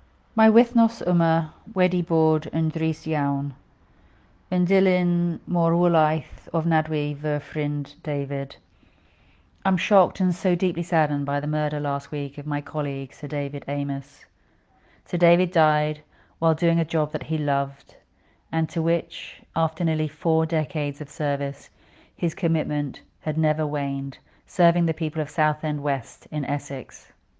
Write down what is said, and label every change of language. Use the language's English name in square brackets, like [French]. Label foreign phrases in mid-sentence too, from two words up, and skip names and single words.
[Welsh] Mae wythnos yma wedi bod yn drist iawn, yn dilyn morwolaeth ofnadwy fy ffrind David. [English] I'm shocked and so deeply saddened by the murder last week of my colleague Sir David Amos. Sir David died while doing a job that he loved, and to which, after nearly 4 decades of service, his commitment had never waned, serving the people of Southend West in Essex.